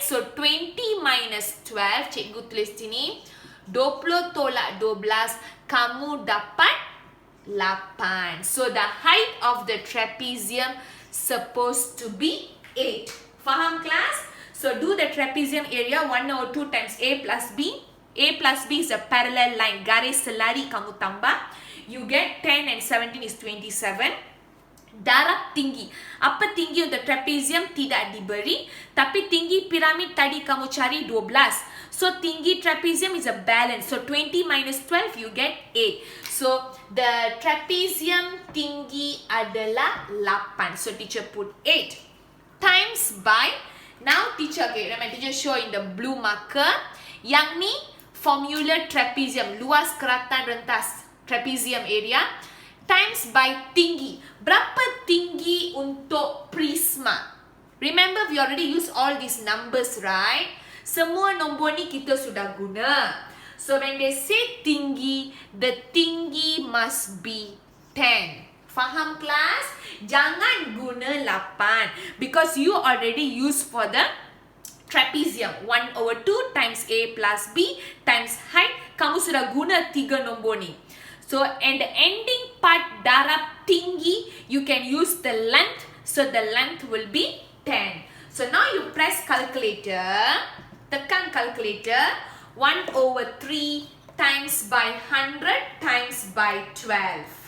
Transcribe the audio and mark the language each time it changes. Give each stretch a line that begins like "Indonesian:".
English: So 20 minus 12,
Malay: cikgu tulis sini, 20 tolak 12, kamu dapat 8.
English: So the height of the trapezium supposed to be 8. Faham class? So do the trapezium area 1/2 times A plus B. A plus B is a parallel line.
Malay: Garis selari kamu tambah.
English: You get 10 and 17 is 27.
Malay: Darab tinggi. Apa tinggi untuk trapezium? Tidak diberi. Tapi tinggi piramid tadi kamu cari 12.
English: So tinggi trapezium is a balance. So 20 minus 12 you get 8. So the trapezium tinggi
Malay: adalah 8.
English: So teacher put 8. Times by. Now teacher, okay, remember teacher show in the blue marker.
Malay: Yang ni formula trapezium. Luas keratan rentas
English: trapezium area times by tinggi.
Malay: Berapa tinggi untuk prisma?
English: Remember, we already use all these numbers, right?
Malay: Semua nombor ni kita sudah guna.
English: So when they say tinggi, the tinggi must be 10.
Malay: Faham kelas? Jangan guna 8
English: because you already use for the trapezium. 1/2 times A plus B times height.
Malay: Kamu sudah guna 3 nombor ni.
English: So and the ending part darab tinggi, you can use the length. So the length will be 10. So now you press calculator.
Malay: Tekan calculator.
English: 1/3 times by 100 times by 12.